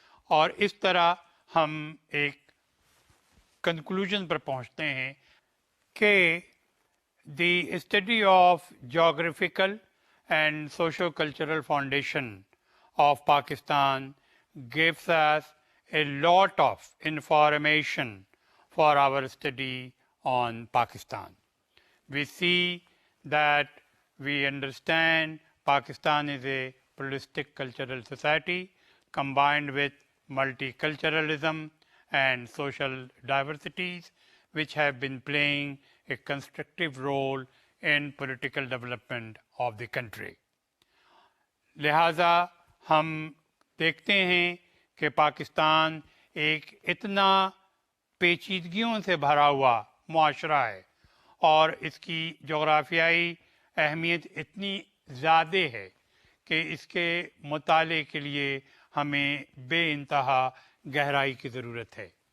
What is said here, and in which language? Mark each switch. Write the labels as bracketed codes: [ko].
[ur] اور اس طرح ہم ایک کنکلوژن پر پہنچتے ہیں کہ [en] the study of geographical and socio-cultural foundation of Pakistan gives us a lot of information for our study on Pakistan. We see that we understand Pakistan is a pluralistic cultural society combined with multiculturalism and social diversities which have been playing a constructive role in political development of the country. [ur] لہٰذا ہم دیکھتے ہیں کہ پاکستان ایک اتنا پیچیدگیوں سے بھرا ہوا معاشرہ ہے اور اس کی جغرافیائی اہمیت اتنی زیادہ ہے کہ اس کے مطالعے کے لیے ہمیں بے انتہا گہرائی کی ضرورت ہے۔